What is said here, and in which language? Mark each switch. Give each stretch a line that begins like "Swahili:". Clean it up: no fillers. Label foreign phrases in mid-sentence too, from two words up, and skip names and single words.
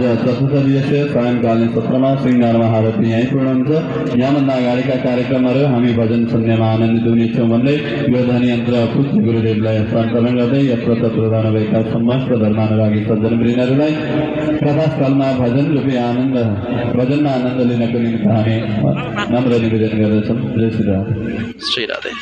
Nepali: चतुर्थ दिवसीय सायंकालीन सत्रमा श्रृङ्गार महारती यहीँ पूर्ण हुन्छ। यहाँभन्दा अगाडिका कार्यक्रमहरू हामी भजन सुन्नेमा आनन्दित हुनेछौँ भन्दै यो ध्वनि यन्त्र पूज्य गुरुदेवलाई हस्तान्तरण गर्दै यत्र तत्र रहनुभएका समस्त धर्मानुरागी सज्जनवृन्दहरूलाई कथास्थलमा भजन रूपी भजनमा आनन्द लिनको निम्ति हामी नम्र निवेदन गर्दछौँ। जय श्री राधे। श्री राधे।